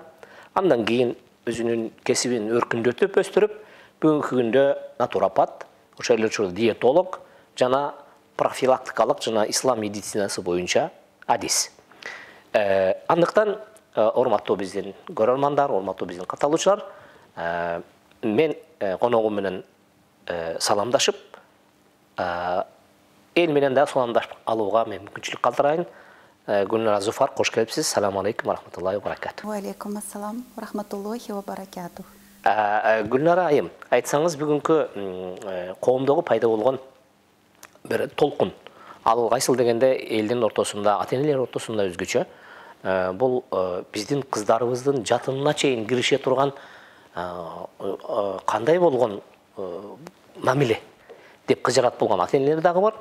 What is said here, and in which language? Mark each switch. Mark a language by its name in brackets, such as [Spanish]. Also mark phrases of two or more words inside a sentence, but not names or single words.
[Kyrgyz] Андан кийин өзүнүн кесибин өркүндөтүп өстүрүп, бүгүнкү күндө натуропат, ошол диетолог жана профилактикалык жана ислам медицинасы боюнча адис. Андыктан урматтуу биздин көрөрмандар, урматтуу биздин катталуучулар, мен коногум менен саламдашып, эл менен да саламдашып алууга мен мүмкүнчүлүк калтырайын. [Turkish] Gülnara Zufar, hoş geldiniz. [Arabic] سلام عليكم ورحمة الله وبركاته. وعليكم السلام ورحمة الله وبركاته. [Kyrgyz] Gülnara ayım, айтсаңыз бүгүнкү коомдогу пайда болгон бир толкун. Ал кайсыл дегенде элдин ортосунда, ата-энелер ортосунда өзгөчө. Бул биздин кыздарыбыздын жатынына чейин кирише турган кандай болгон мамиле деп кыжырат болгон ата-энелер дагы бар.